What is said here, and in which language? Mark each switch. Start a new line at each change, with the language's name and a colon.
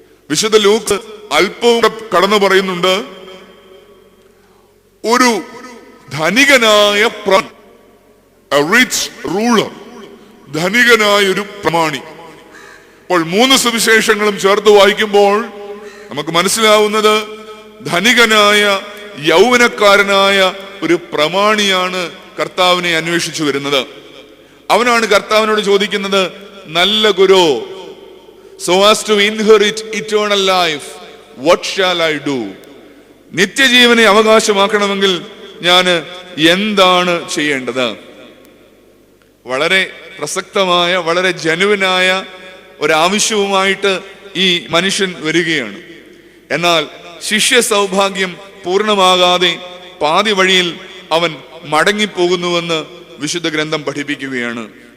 Malayalam: വിശുദ്ധ ലൂക്ക് അല്പവും കടന്നു പറയുന്നുണ്ട്, ഒരു ധനികനായ
English: rich ruler,
Malayalam: ധനികനായ ഒരു പ്രമാണി. അപ്പോൾ 3 സുവിശേഷങ്ങളും ചേർത്ത് വായിക്കുമ്പോൾ നമുക്ക് മനസ്സിലാവുന്നത് ധനികനായ യൗവനക്കാരനായ ഒരു പ്രമാണിയാണ് കർത്താവിനെ അന്വേഷിച്ചു വരുന്നത്. അവനാണ് കർത്താവിനോട് ചോദിക്കുന്നത്, നല്ല ഗുരു,
English: so as to inherit eternal life, what shall I do?
Malayalam: നിത്യജീവനെ അവകാശമാക്കണമെങ്കിൽ ഞാൻ എന്താണ് ചെയ്യേണ്ടത്? വളരെ പ്രസക്തമായ, വളരെ ജനുവിനായ ഒരാവശ്യവുമായിട്ട് ഈ മനുഷ്യൻ വരികയാണ്. എന്നാൽ ശിഷ്യ സൗഭാഗ്യം പൂർണ്ണമാകാതെ പാതി വഴിയിൽ അവൻ മടങ്ങിപ്പോകുന്നുവെന്ന് വിശുദ്ധ ഗ്രന്ഥം പഠിപ്പിക്കുകയാണ്.